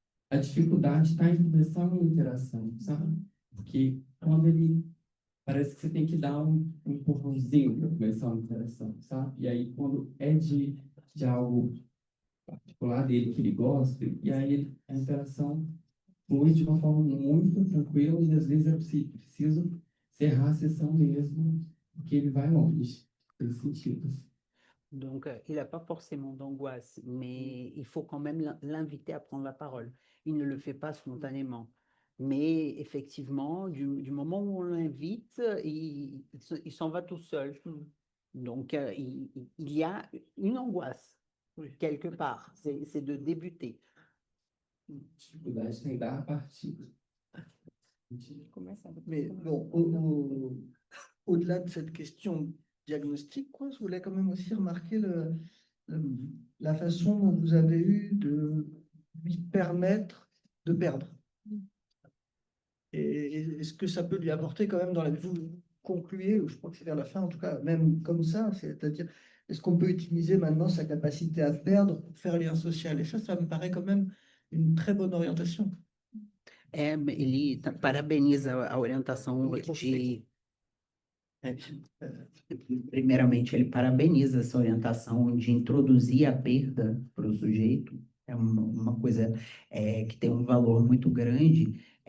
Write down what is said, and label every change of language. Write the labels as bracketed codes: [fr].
[pt] A dificuldade está em começar uma interação, sabe? Porque quando ele parece que você tem que dar um empurrãozinho para começar uma interação, sabe? E aí, quando é de algo particular dele que ele gosta, e aí a interação flui de uma forma muito tranquila, e às vezes é preciso encerrar a sessão mesmo, porque ele vai longe, nesse sentido. [fr] Donc, il n'a pas forcément d'angoisse, mais il faut quand même l'inviter à prendre la parole. Il ne le fait pas spontanément. Mais effectivement, du moment où on l'invite, il s'en va tout seul. Donc, il y a une angoisse, quelque part. C'est de débuter. [pt] Dificuldade tem dar a partida. [fr] Mais bon, au-delà de cette question diagnostique, je voulais quand même aussi remarquer la façon dont vous avez eu de lui permettre de perdre. Et est-ce que ça peut lui apporter quand même dans la vie? Vous concluez, ou je crois que c'est vers la fin en tout cas, même comme ça, c'est-à-dire, est-ce qu'on peut utiliser maintenant sa capacité à perdre pour faire lien social? Et ça me paraît quand même une très bonne orientation. [pt] Ele parabeniza a orientação É, Primeiramente, ele parabeniza essa orientação de introduzir a perda para o sujeito. É uma coisa que tem um valor muito grande.